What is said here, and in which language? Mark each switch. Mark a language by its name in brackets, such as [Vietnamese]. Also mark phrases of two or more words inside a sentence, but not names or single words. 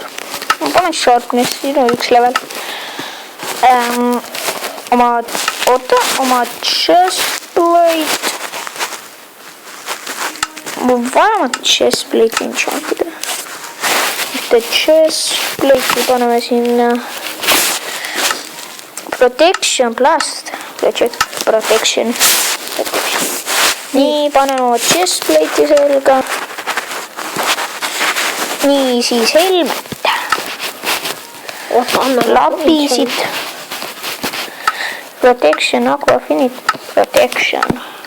[Estonian] Ma panen sharpness, siin on 1 level. Oma chestplate. Mul vaja oma chestplate enchantida. Mitte chestplate'i paneme sinna. [English] Protection blast. Protection. [Estonian] Nii, panen oma chestplate'i selga. Nii, siis helmet. [English] Lapisid. Protection, aqua finit. Protection.